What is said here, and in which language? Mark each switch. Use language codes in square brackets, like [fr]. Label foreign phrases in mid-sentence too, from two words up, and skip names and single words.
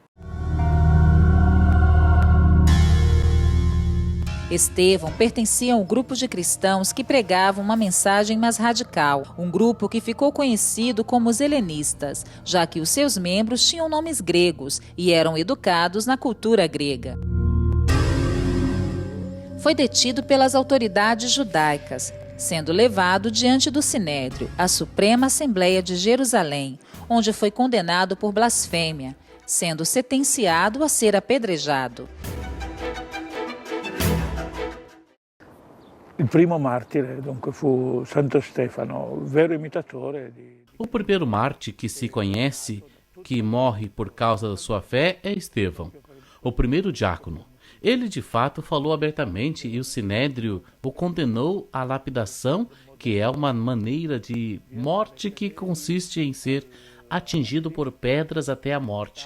[pt] Estevão pertencia a um grupo de cristãos que pregavam uma mensagem mais radical, um grupo que ficou conhecido como os helenistas, já que os seus membros tinham nomes gregos e eram educados na cultura grega. Foi detido pelas autoridades judaicas, sendo levado diante do Sinédrio, a Suprema Assembleia de Jerusalém, onde foi condenado por blasfêmia, sendo sentenciado a ser apedrejado. [it] Il primo martire, dunque, fu Santo Stefano, vero imitatore di... [pt] O primeiro mártir que se conhece que morre por causa da sua fé é Estevão, o primeiro diácono. Ele, de fato, falou abertamente e o Sinédrio o condenou à lapidação, que é uma maneira de morte que consiste em ser atingido por pedras até a morte.